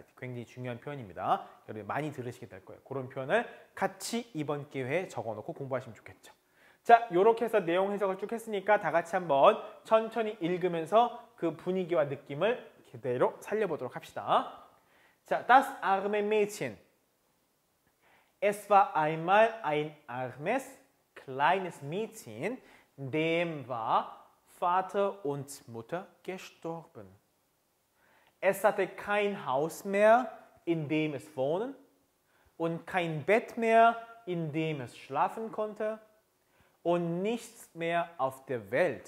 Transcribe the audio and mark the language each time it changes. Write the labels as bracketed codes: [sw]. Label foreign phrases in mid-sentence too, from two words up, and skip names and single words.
[ko] 굉장히 중요한 표현입니다. 여러분 많이 들으시게 될 거예요. 그런 표현을 같이 이번 기회에 적어놓고 공부하시면 좋겠죠. 자, 이렇게 해서 내용 해석을 쭉 했으니까 다 같이 한번 천천히 읽으면서 그 분위기와 느낌을 그대로 살려보도록 합시다. 자, [de] Das arme Mädchen. Es war einmal ein armes, kleines Mädchen, dem war Vater und Mutter gestorben. Es hatte kein Haus mehr, in dem es wohnen, und kein Bett mehr, in dem es schlafen konnte, und nichts mehr auf der Welt.